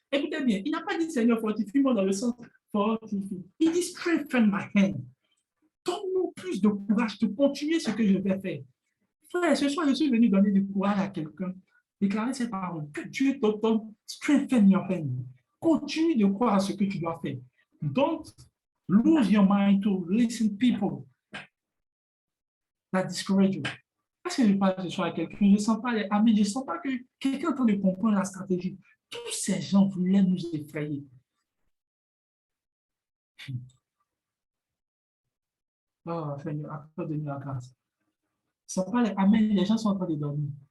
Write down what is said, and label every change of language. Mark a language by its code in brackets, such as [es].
[fr] Écoutez bien, il n'a pas dit Seigneur, fortifie-moi dans le sens fortifie. Il dit [en] strengthen my hand. [fr] Donne-moi plus de courage de continuer ce que je vais faire. Frère, ce soir, je suis venu donner du courage à quelqu'un. Déclarer ces paroles. Que Dieu te donne [en] strengthen your hand. [fr] Continue de croire à ce que tu dois faire. [en] Don't lose your mind to listen people that discourage you. [fr] Parce que je parle ce soir à quelqu'un, je ne sens pas les amis, je ne sens pas que quelqu'un est en train de comprendre la stratégie. Tous ces gens voulaient nous effrayer. Oh, Seigneur, accorde-nous la grâce. Ce ne sont pas les amis, les gens sont en train de dormir.